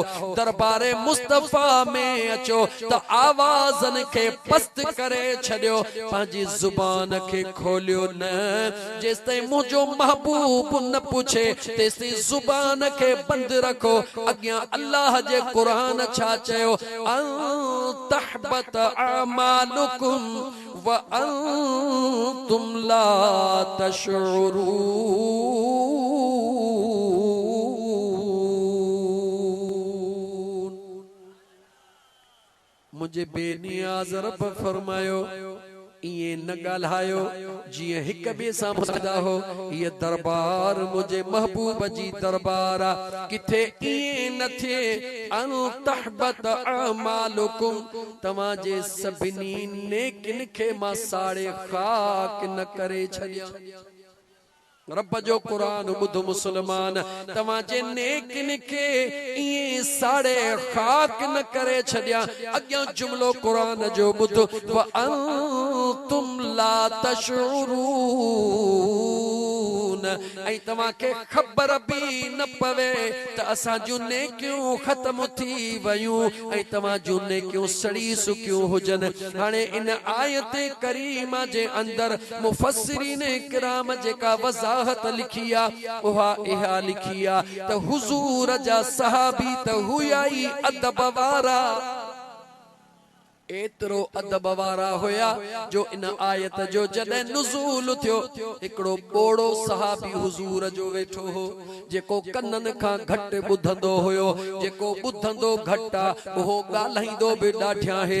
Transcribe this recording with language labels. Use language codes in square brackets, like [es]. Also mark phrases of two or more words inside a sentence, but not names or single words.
[sd] दरबारे मुस्तफा में अचो त आवाज़न खे पस्त करे छॾियो, पंहिंजी ज़ुबान खे खोलियो न। जेसिताईं मुंहिंजो महबूब न पूछे तेसिताईं ज़ुबान खे बंद रखो। अॻियां अल्लाह जे क़ुरान छा चयो, [ar] تحبط أعمالكم وأنتم لا تشعرون. [sd] मुझे बेनियाज़ रब फरमायो इए न ॻाल्हायो जिए हिक ॿिए सां मुस्कुरा हो। ये दरबार मुझे महबूब जी दरबार आ, किथे इए न थे [ar] أن تحبط أعمالكم, [sd] तव्हां जे सभिनी नेकिन खे मां साड़े खाक न करे छॾियां। रब जो कुरान ॿुध मुसलमान, तव्हां जे नेकिन खे इए साड़े खाक न करे छॾियां। अॻियां जुमलो कुरान जो ॿुध, [ar] وأنتم لا تشعرون, [sd] ऐं तव्हां खे ख़बर बि न पवे त असां जूं नेकियूं ख़त्म थी वयूं ऐं तव्हां जूं नेकियूं सड़ी सुकियूं हुजनि। हाणे इन आयत करीमा जे अंदर मुफस्सिरीन किराम जेका वज़ाहत लिखी आ उहा इहा लिखी आ त हुजूर जा सहाबी त हुया ई अदब वारा, एतरो अदब वारा हुया जो इन आयत जो जॾहिं नुज़ूल थियो हिकड़ो ॿोड़ो सहाबी हुजूर जो वेठो हो, जेको कननि खां घटि ॿुधंदो हुयो, जेको ॿुधंदो घटि आ उहो ॻाल्हाईंदो बि ॾाढिया हे।